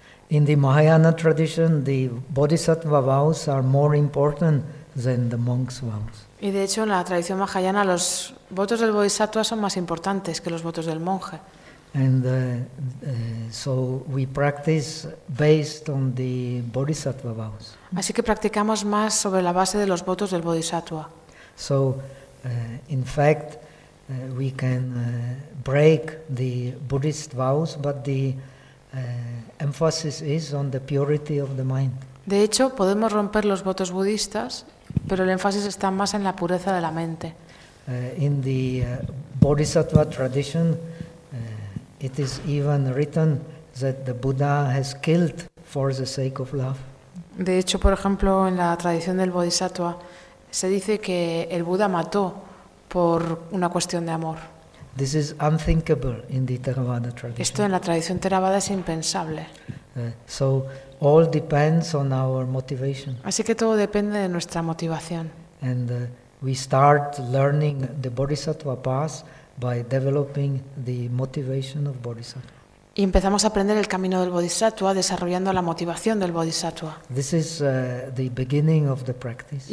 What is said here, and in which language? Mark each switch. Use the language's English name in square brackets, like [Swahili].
[English] In the Mahayana tradition, the bodhisattva vows are more important than the monk's vows. [Spanish] Y de hecho, en la tradición Mahayana los votos del Bodhisattva son más importantes que los votos del monje. [English] And so we practice based on the bodhisattva vows. [Spanish] Así que practicamos más sobre la base de los votos del bodhisattva. [English] So, in fact, we can break the Buddhist vows, but the emphasis is on the purity of the mind. [Spanish] De hecho, podemos romper los votos budistas, pero el énfasis está más en la pureza de la mente. [English] In the Bodhisattva tradition, it is even written that the Buddha has killed for the sake of love. [Spanish] De hecho, por ejemplo, en la tradición del Bodhisattva se dice que el Buda mató por una cuestión de amor. [English] This is unthinkable in the Theravada tradition. [Spanish] Esto en la tradición Theravada es impensable. [English] So all depends on our motivation. [Spanish] Así que todo depende de nuestra motivación. [English] And we start learning the Bodhisattva path by developing the motivation of Bodhisattva. [Spanish] Y empezamos a aprender el camino del Bodhisattva desarrollando la motivación del Bodhisattva. [English] This is the beginning of the practice.